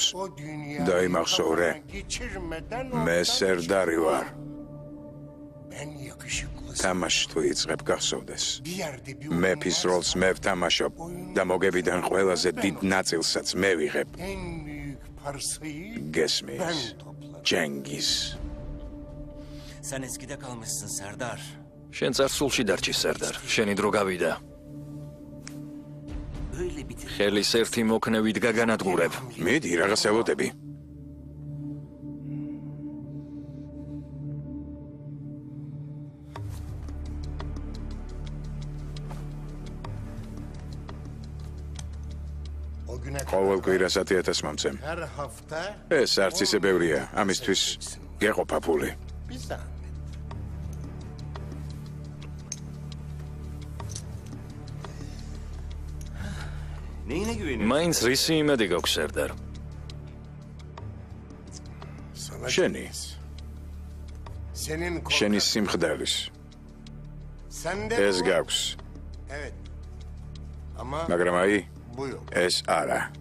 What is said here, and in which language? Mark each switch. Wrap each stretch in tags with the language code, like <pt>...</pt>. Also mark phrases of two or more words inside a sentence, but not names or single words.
<ka>დაიმახსოვრე, მე სერდარი ვარ. თამაში თუ იწყებ გახსოვდეს. მეფის როლს მე ვთამაშობ და მოგებიდან ყველაზე დიდ ნაწილსაც მე ვიღებ. გესმის, ჯენგიზ.</ka> <tr>Sen eskide kalmışsın Serdar.</tr> <ka>შენ წარსულში დარჩი სერდარ. შენი დრო გავიდა.</ka> <tr>Öyle bitir.</tr> <ka>ხელის ერთი მოქნევით გაგანადგურებ. მიდი რაღაც ელოდები. ყოველ კვირას 10,000 მომცემ. ეს არც ისე ბევრია. ამისთვის გეყოფა ფული.</ka> <tr>Neyine güveniyorsun?</tr> <ka>მაინც რისი იმედი გაქვს სერდარ? შენი სიმხდალის. ეს გაქვს. მაგრამ აი, ეს არა.</ka>